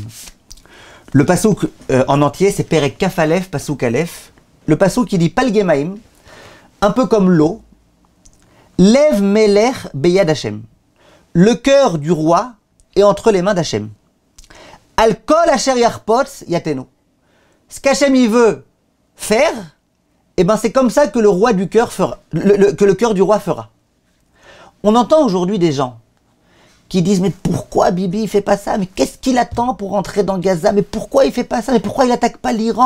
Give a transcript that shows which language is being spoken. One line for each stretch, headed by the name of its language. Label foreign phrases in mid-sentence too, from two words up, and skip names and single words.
French: Le pasouk en entier, c'est
Hebrew: Perek Kaf Aleph,
French: pasouk Aleph. Le pasouk qui dit Palgemaim, un peu comme l'eau.
Hebrew: Lev Melech Beyad Hashem.
French: Le cœur du roi est entre les mains d'Hachem.
Hebrew: Al kol asher yarpotz yatenu.
French: Ce qu'Hachem il veut faire, eh ben c'est comme ça que le roi du cœur fera, que le cœur du roi fera. On entend aujourd'hui des gens qui disent mais pourquoi Bibi il fait pas ça? Mais qu'est-ce qu'il attend pour rentrer dans Gaza? Mais pourquoi il fait pas ça? Mais pourquoi il attaque pas l'Iran?